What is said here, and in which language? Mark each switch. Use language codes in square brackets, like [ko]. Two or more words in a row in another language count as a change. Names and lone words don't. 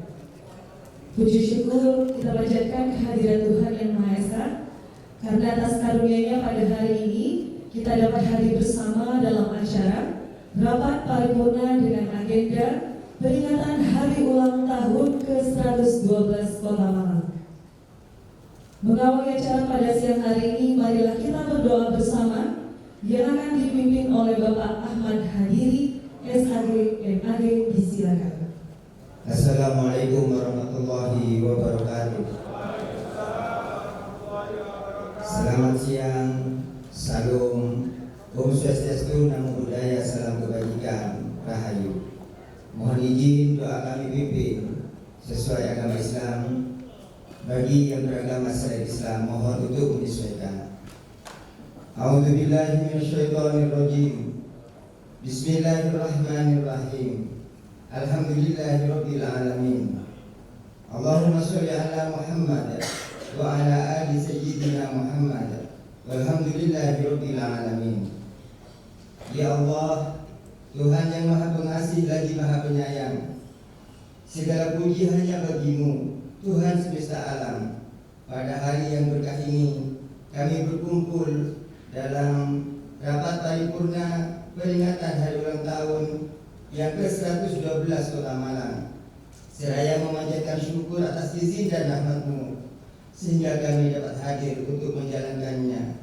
[id] Puji syukur kita panjatkan kehadiran Tuhan Yang Maha Esa, karena atas karunia-Nya pada hari ini kita dapat hadir bersama dalam acara rapat paripurna dengan agenda peringatan Hari Ulang Tahun ke-112 Kota Malang. Mengawali acara pada siang hari ini, marilah kita berdoa bersama yang akan dipimpin oleh Bapak Ahmad Hadiri, SAG, MAG, disilakan. [ar] السلام عليكم ورحمة الله وبركاته. [id] Selamat siang, salam, [sa] ओम् स्वस्त्यस्तु, [pi] Namo Buddhaya, [id] salam kebajikan, rahayu. Mohon izin doa kami pimpin sesuai agama Islam. Bagi yang beragama selain Islam, mohon untuk menyesuaikan. [ar] أعوذ بالله من الشيطان الرجيم. بسم الله الرحمن الرحيم. الحمد لله رب العالمين. اللهم صل على محمد وعلى آل سيدنا محمد. والحمد لله رب العالمين. [id] Ya Allah, Tuhan yang Maha Pengasih lagi Maha Penyayang, segala puji hanya Bagi-Mu, Tuhan semesta alam. Pada hari yang berkah ini kami berkumpul dalam rapat paripurna peringatan Hari Ulang Tahun yang ke-112 Kota Malang, seraya memanjatkan syukur atas izin dan rahmat-Mu sehingga kami dapat hadir untuk menjalankannya.